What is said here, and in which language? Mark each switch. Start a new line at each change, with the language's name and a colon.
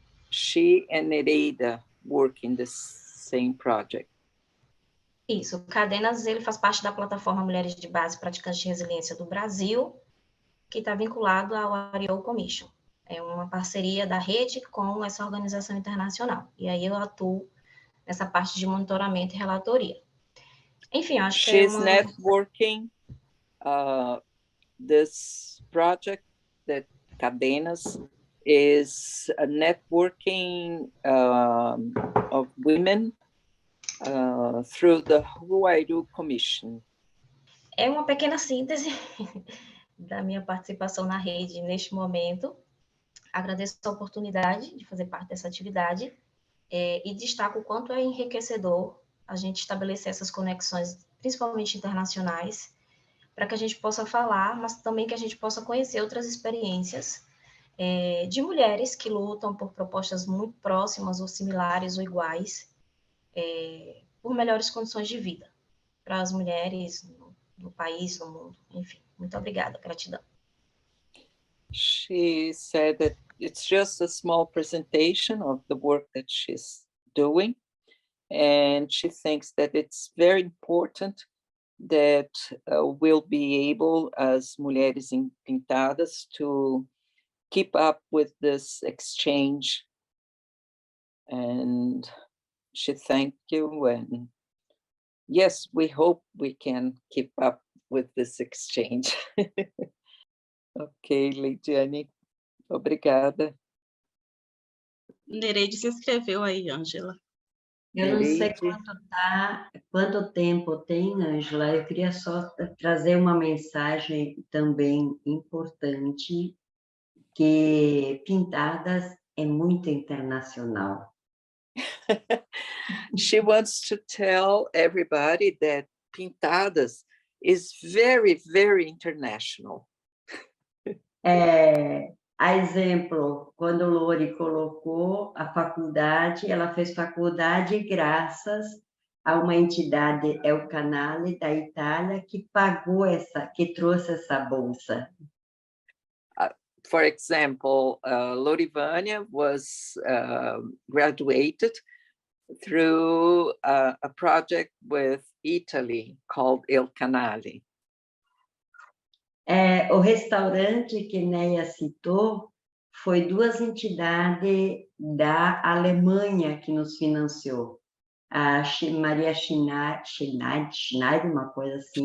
English: She and Nereida work in the same project.
Portuguese: Isso, o Cadenas ele faz parte da plataforma Mulheres de Base Praticantes de Resiliência do Brasil, que está vinculado ao Ariel Commission. É uma parceria da rede com essa organização internacional. E aí eu atuo nessa parte de monitoramento e relatoria. Enfim, acho que
English: She's networking this project that Cadenas is a networking of women through the Ruairu Commission.
Portuguese: É uma pequena síntese da minha participação na rede neste momento. Agradeço a oportunidade de fazer parte dessa atividade e destaco o quanto é enriquecedor a gente estabelecer essas conexões, principalmente internacionais, para que a gente possa falar, mas também que a gente possa conhecer outras experiências de mulheres que lutam por propostas muito próximas ou similares ou iguais, por melhores condições de vida para as mulheres no país, no mundo, enfim. Muito obrigada, gratidão.
English: She said that it's just a small presentation of the work that she's doing, and she thinks that it's very important that we'll be able, as Mulheres Pintadas, to keep up with this exchange. And she thanked you, and yes, we hope we can keep up with this exchange.
Portuguese: Ok, Leidiane, obrigada. Nereide se inscreveu aí, Ângela. Eu não sei quanto tempo tem, Ângela. Eu queria só trazer uma mensagem também importante, que Pintadas é muito internacional.
English: She wants to tell everybody that Pintadas is very, very international.
Portuguese: A exemplo, quando Lori colocou a faculdade, ela fez faculdade graças a uma entidade, é o Canale da Itália, que pagou que trouxe essa bolsa.
English: For example, Lorivânia was graduated through a project with Italy called Il Canale.
Portuguese: O restaurante que Neia citou foi 2 entidades da Alemanha que nos financiou. a Maria Schneider, uma coisa assim.